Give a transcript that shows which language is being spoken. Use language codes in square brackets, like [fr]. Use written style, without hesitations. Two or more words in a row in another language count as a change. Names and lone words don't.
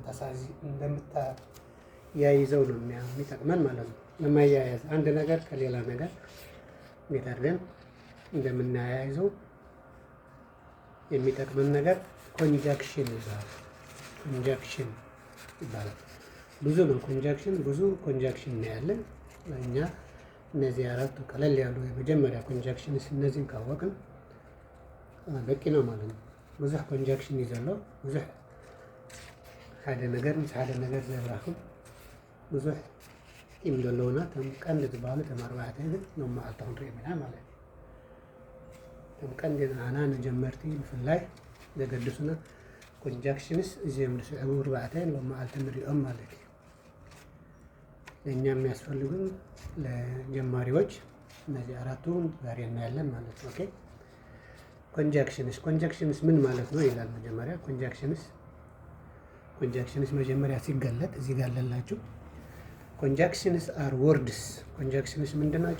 [am] እንደምታያይዘው ነው የሚጠቅመን ማለት ነው። ለማያያዝ አንድ ነገር ከሌላ ነገር እንዴት አድርገን እንደምናያይዘው የሚጠቅመን ነገር ኮንጃክሽን ይባላል። ብዙ ነው ብዙ ኮንጃክሽን ነው ያለን። እኛ እነዚህ አራቱ ቀለል ያሉ የመጀመሪያ ኮንጃክሽንስ እነዚህን ካወቅን በቂ ነው ማለት ነው። ብዙ [ti] ኮንጃክሽን ይዘለው ብዙ ሓደ ነገር ምስ ሓደ ነገር ዘራኽብ ብዙ ኢም ዘለውና ተም ቀንዲ ዝበሃሉ ተም ኣርባዕተ ግን ሎማዓልታ ክንሪኦም ኢና ማለት እዩ። ተም ቀንዲ ንዓና ንጀመርቲ ብፍላይ ዘገድሱና ኮንጃክሽንስ እዚኦም ዝስዕቡ ኣርባዕተ ሎማዓልቲ ንሪኦም ማለት እዩ። [am] ለእኛ የሚያስፈልጉን ለጀማሪዎች እነዚህ አራቱ ዛሬ እናያለን ማለት ነው። [ti] ኦኬ [am] ኮንጃክሽንስ ምን ማለት ነው ይላል። መጀመሪያ ኮንጃክሽንስ መጀመሪያ ሲገለጥ እዚህ ጋር አለላችሁ። [en] Conjunctions are words። [am] ኮንጃክሽንስ ምንድን ናቸው?